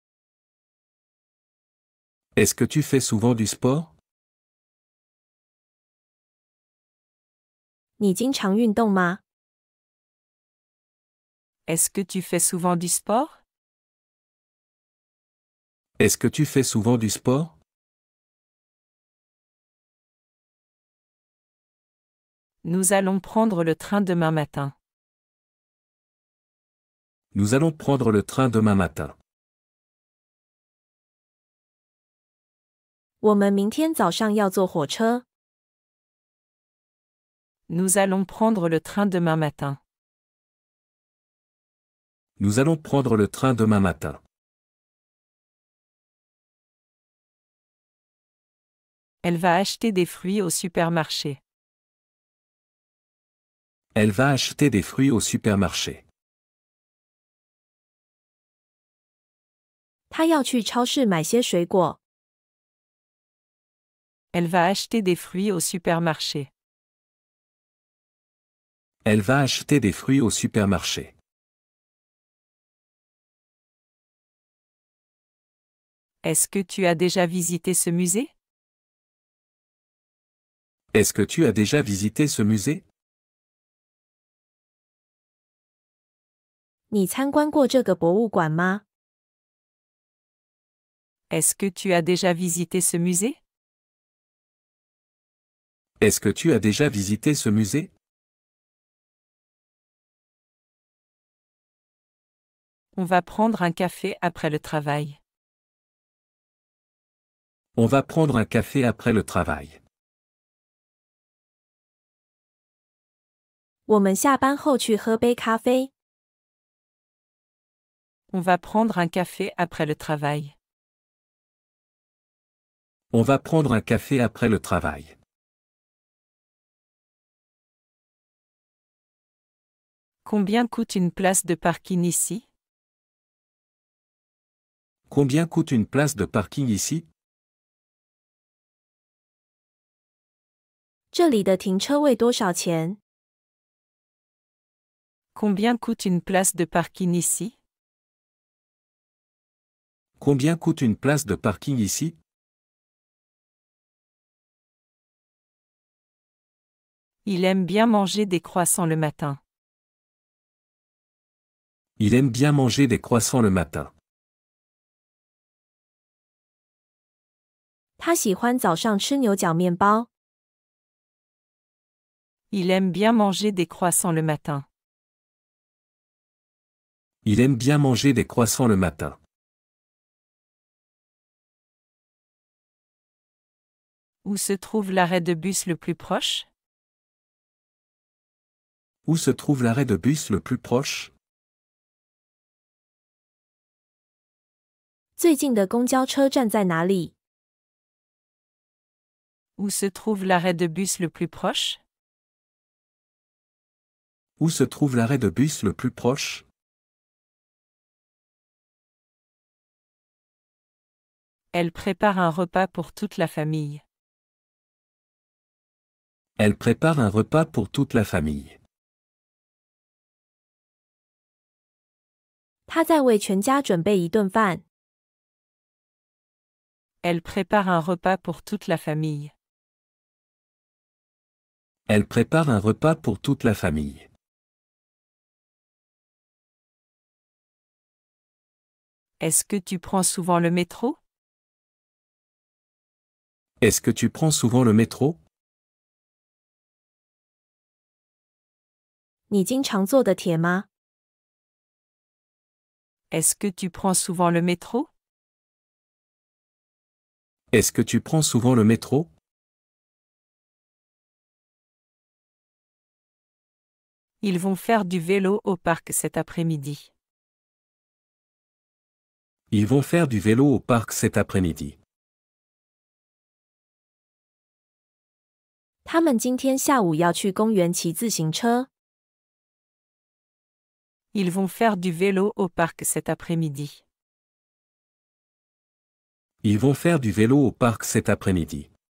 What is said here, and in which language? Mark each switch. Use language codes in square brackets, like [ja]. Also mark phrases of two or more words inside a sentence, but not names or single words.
[fr] Est-ce que tu fais souvent du sport? [zh] 你经常运动吗？ [fr] Est-ce que tu fais souvent du sport? Est-ce que tu fais souvent du sport? Nous allons prendre le train demain matin. Nous allons prendre le train demain matin. [zh] 我们明天早上要坐火车。 [fr] Nous allons prendre le train demain matin. Nous allons prendre le train demain matin. Elle va acheter des fruits au supermarché. Elle va acheter des fruits au supermarché. [zh] 他要去超市买些水果。 [fr] Elle va acheter des fruits au supermarché. Elle va acheter des fruits au supermarché. Est-ce que tu as déjà visité ce musée? Est-ce que tu as déjà visité ce musée? [zh] 你参观过这个博物馆吗？ [fr] Est-ce que tu as déjà visité ce musée? Est-ce que tu as déjà visité ce musée? On va prendre un café après le travail. On va prendre un café après le travail. [zh] 我们下班后去喝杯咖啡。 [fr] On va prendre un café après le travail. On va prendre un café après le travail. Combien coûte une place de parking ici? Combien coûte une place de parking ici? [zh] 这里的停车位多少钱？ [fr] Combien coûte une place de parking ici? Combien coûte une place de parking ici? Il aime bien manger des croissants le matin. Il aime bien manger des croissants le matin. [zh] 他喜欢早上吃牛角面包。 [fr] Il aime bien manger des croissants le matin. Il aime bien manger des croissants le matin. Où se trouve l'arrêt de bus le plus proche? Où se trouve l'arrêt de bus le plus proche? [zh] 最近的公交车站在哪里？ [fr] Où se trouve l'arrêt de bus le plus proche? Où se trouve l'arrêt de bus le plus proche? Elle prépare un repas pour toute la famille. Elle prépare un repas pour toute la famille. [zh] 他在为全家准备一顿饭。 [fr] Elle prépare un repas pour toute la famille. Elle prépare un repas pour toute la famille. Est-ce que tu prends souvent le métro? Est-ce que tu prends souvent le métro? [zh] 你经常坐的铁吗？ [fr] Est-ce que tu prends souvent le métro? Est-ce que tu prends souvent le métro? Ils vont faire du vélo au parc cet après-midi. Ils vont faire du vélo au parc cet après-midi. [zh] 他们今天下午要去公园骑自行车。 [fr] Ils vont faire du vélo au parc cet après-midi. Ils vont faire du vélo au parc cet après-midi.